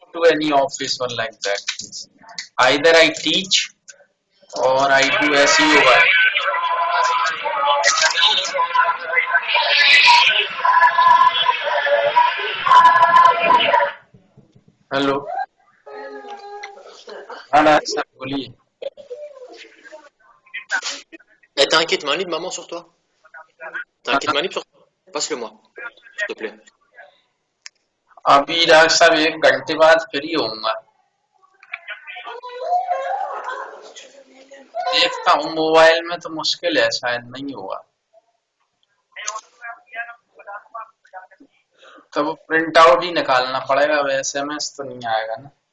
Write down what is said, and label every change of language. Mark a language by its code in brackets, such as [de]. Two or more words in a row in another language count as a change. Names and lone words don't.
[en] go to any office or like that. Either I teach or I do SEO work. Hello. [hi] हाँ सर बोलिए. [fr] Eh, t'as un kit main libre, maman, sur toi? T'as un kit main libre sur toi? Passe-le-moi, s'il te plaît. [hi] अभी डॉक्टर साहब 1 घंटे बाद फ्री होऊंगा. देखता हूँ मोबाइल में तो मुश्किल है, शायद नहीं होगा. तो वो [en] print out [hi] ही निकालना पड़ेगा, अब SMS तो नहीं आएगा ना.